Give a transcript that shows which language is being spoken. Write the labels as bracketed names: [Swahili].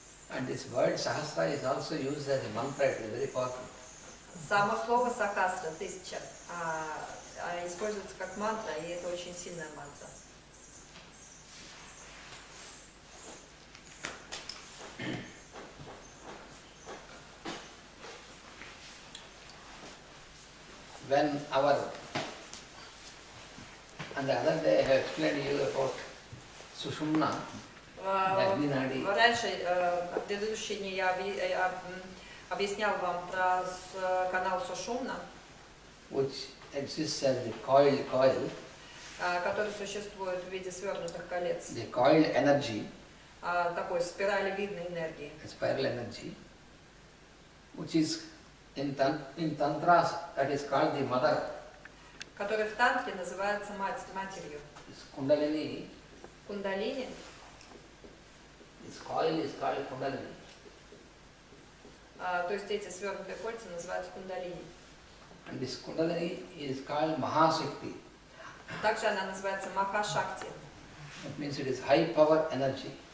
[English] And this word Sahasra is also used as a mantra, it is very powerful. [Russian] Само слово сахасра, 1000, используется как мантра, и это очень сильная мантра. [English] When on the other day I have explained to you about Sushumna, Agni-nadi. [Russian] Раньше, в предыдущие дни я объяснял вам про канал Сушумна, [English] which exists as the coil, [Russian] который существует в виде свернутых колец, [English] the coiled energy, [Russian] такой спиралевидной энергии, [English] spiral energy, which is in Tantras that is called the mother. [Russian] который в тантре называется матерью. [English] This Kundalini, [Russian] Кундалини, [English] this coil is called Kundalini. [Russian] то есть эти свернутые кольца называются кундалини. [English] And this Kundalini is called Mahashakti. [Russian] Также она называется Махашакти, [English] That means it is high power energy.